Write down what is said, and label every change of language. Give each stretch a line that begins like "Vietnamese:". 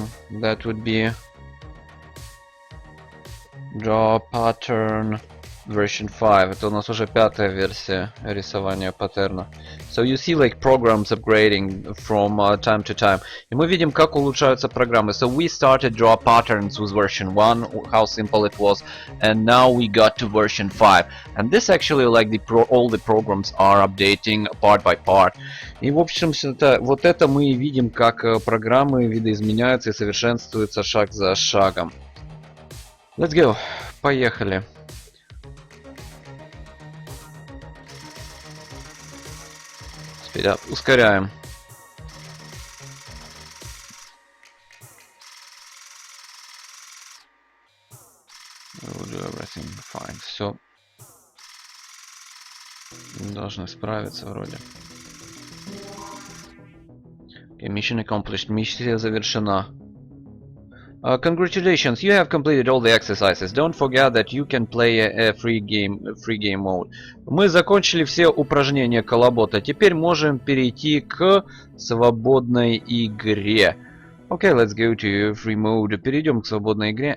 English: That would be draw pattern version 5.
Russian: Это у нас уже 5-я версия рисования паттерна.
English: So you see like programs upgrading from time to time.
Russian: И мы видим, как улучшаются программы.
English: So we started draw patterns with version 1, how simple it was, and now we got to version 5. And this actually like all the programs are updating part by part.
Russian: И в общем, вот это мы видим, как программы видоизменяются и совершенствуются шаг за шагом.
English: Let's go.
Russian: Поехали.
English: Speed up.
Russian: Ускоряем.
English: We'll do everything fine.
Russian: Все. Должны справиться вроде.
English: Okay, mission accomplished.
Russian: Миссия завершена.
English: Congratulations, you have completed all the exercises. Don't forget that you can play a free game mode.
Russian: Мы закончили все упражнения коллабота. Теперь можем перейти к свободной игре.
English: Okay, let's go to free mode.
Russian: Перейдем к свободной игре.